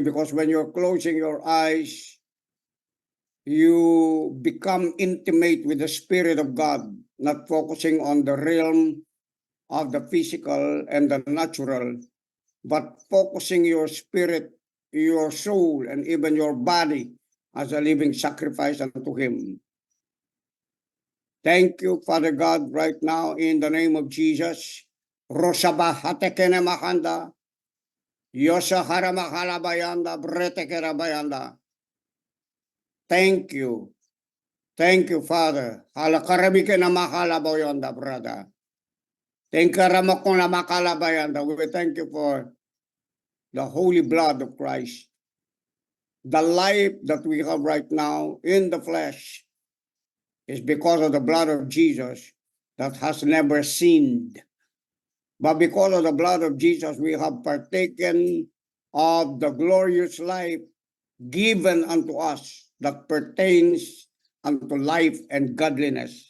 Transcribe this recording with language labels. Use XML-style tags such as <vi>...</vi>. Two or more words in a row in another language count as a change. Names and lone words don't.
<en>Because when you're closing your eyes, you become intimate with the Spirit of God, not focusing on the realm of the physical and the natural, but focusing your spirit, your soul, and even your body as a living sacrifice unto Him. Thank you, Father God, right now in the name of Jesus. Rosaba hatekene makanda, Yosa haramahala bayanda, bretekera bayanda. Thank you. Thank you, Father. Halakarabike na makala bayanda, brother. Thank you, ramakona makala bayanda. We thank you for the holy blood of Christ. The life that we have right now in the flesh is because of the blood of Jesus that has never sinned. But because of the blood of Jesus, we have partaken of the glorious life given unto us that pertains unto life and godliness.</en>